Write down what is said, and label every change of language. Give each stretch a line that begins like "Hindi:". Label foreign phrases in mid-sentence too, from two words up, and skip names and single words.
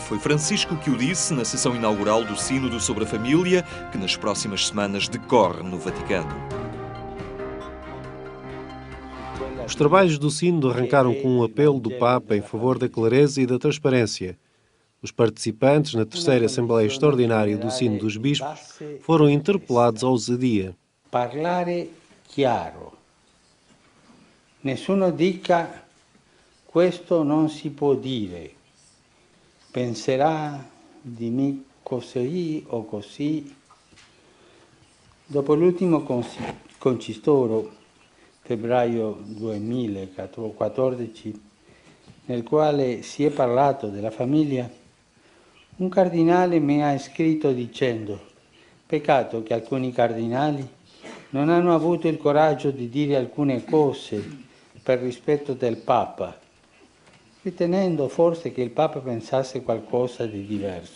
Portuguese: Foi Francisco que o disse na sessão inaugural do Sínodo sobre a Família, que nas próximas semanas decorre no Vaticano. Os trabalhos do Sínodo arrancaram com um apelo do Papa em favor da clareza e da transparência. Os participantes na terceira Assembleia Extraordinária do Sínodo dos Bispos foram interpelados à ousadia.
Italian: Parlare chiaro. Nessuno dica questo non si può dire. Penserà di me così o così. Dopo l'ultimo concistoro, febbraio 2014, nel quale si è parlato della famiglia, un cardinale mi ha scritto dicendo: peccato che alcuni cardinali non hanno avuto il coraggio di dire alcune cose per rispetto del Papa, ritenendo forse che il Papa pensasse qualcosa di diverso.